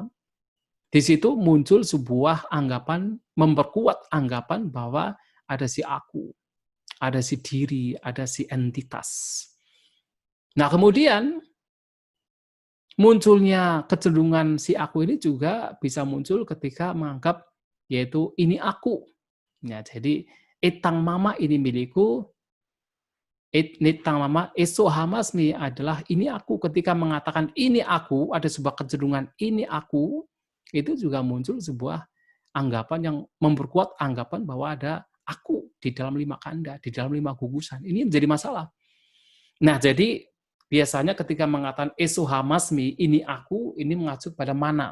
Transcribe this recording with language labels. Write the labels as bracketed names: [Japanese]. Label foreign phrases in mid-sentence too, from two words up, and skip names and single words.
[Indonesian] Di situ muncul sebuah anggapan, memperkuat anggapan bahwa ada si aku, ada si diri, ada si entitas. Nah, kemudian munculnya kecenderungan si aku ini juga bisa muncul ketika menganggap yaitu ini aku. Ya, jadi [Pali] etang mama [Indonesian] ini milikku, [Pali] etang mama eso hamasmi [Indonesian] adalah ini aku. Ketika mengatakan ini aku, ada sebuah kecenderungan ini aku, itu juga muncul sebuah anggapan yang memperkuat anggapan bahwa ada aku di dalam 5 kanda, di dalam 5 gugusan. Ini menjadi masalah. Nah, jadi biasanya ketika mengatakan [Pali] eso hamasmi, [Indonesian] ini aku, ini mengacu pada mana.